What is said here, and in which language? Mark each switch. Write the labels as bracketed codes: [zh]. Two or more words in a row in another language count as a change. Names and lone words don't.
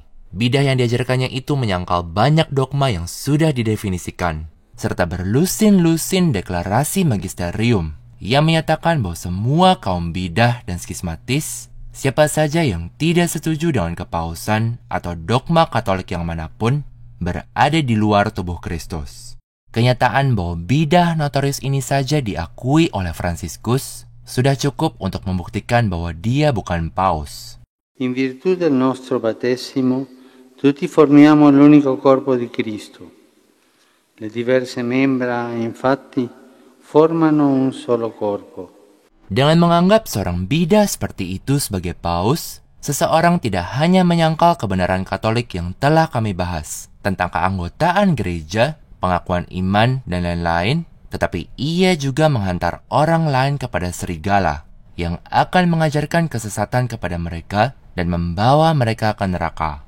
[id] Bidah yang diajarkannya itu menyangkal banyak dogma yang sudah didefinisikan, serta berlusin-lusin deklarasi magisterium yang menyatakan bahwa semua kaum bidah dan skismatis, siapa saja yang tidak setuju dengan kepausan atau dogma Katolik yang manapun, berada di luar tubuh Kristus. Kenyataan bahwa bidah notorius ini saja diakui oleh Franciscus sudah cukup untuk membuktikan bahwa dia bukan paus. [it] In virtù del nostro battesimo, tutti formiamo l'unico corpo di Cristo. Le diverse membra, infatti, formano un solo corpo. [id] Dengan menganggap seorang bidah seperti itu sebagai paus, seseorang tidak hanya menyangkal kebenaran Katolik yang telah kami bahas tentang keanggotaan gereja, pengakuan iman, dan lain-lain, tetapi ia juga menghantar orang lain kepada serigala yang akan mengajarkan kesesatan kepada mereka dan membawa mereka ke neraka.